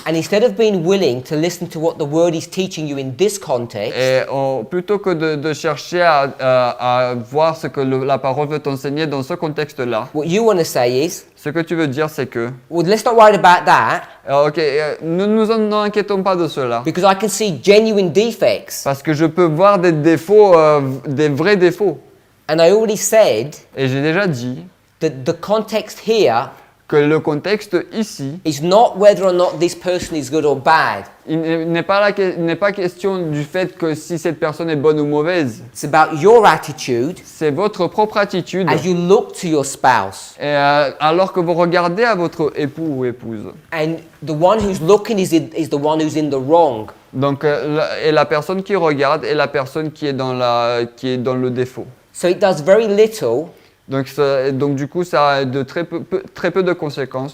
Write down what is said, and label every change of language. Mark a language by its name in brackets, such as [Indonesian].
[English] and instead of being willing to listen to what the word is teaching you in this context, [French] Et plutôt que de chercher à voir ce que la parole veut t'enseigner dans ce contexte-là, [English] what you want to say is, [French] ce que tu veux dire, c'est que, [English] well, let's not worry about that, [French] ok, ne nous en inquiétons pas de cela, [English] because I can see genuine defects. [French] parce que je peux voir des défauts, des vrais défauts. [English] And I already said [French] Et j'ai déjà dit [English] that the context here [French] que le contexte ici, [English] is not whether or not this person is good or bad. [French] il n'est pas question du fait que si cette personne est bonne ou mauvaise. [English] It's about your attitude [French] C'est votre propre attitude. [English] as you look to your spouse. [French] Et, alors que vous regardez à votre époux ou épouse. [English] And the one who's looking is the one who's in the wrong. [French] Donc, et la personne qui regarde est la personne qui est dans le défaut. [English] So it does very little [French] Donc du coup, ça a de très peu de conséquences